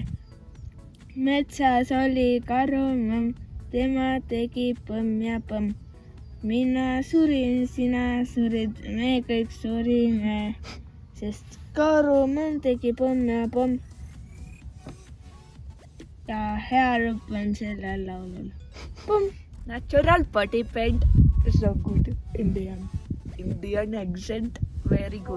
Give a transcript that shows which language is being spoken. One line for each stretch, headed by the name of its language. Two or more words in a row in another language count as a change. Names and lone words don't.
Estonian: Metsas oli karu, tema tegi põmm ja põmm. Mina surin, sina surid, me kõik surime. Sest karumann tegi põmm ja põmm. Ja hea lõpp on sellel laulul. Põmm!
English: Natural body paint. So good. Indian accent. Very good.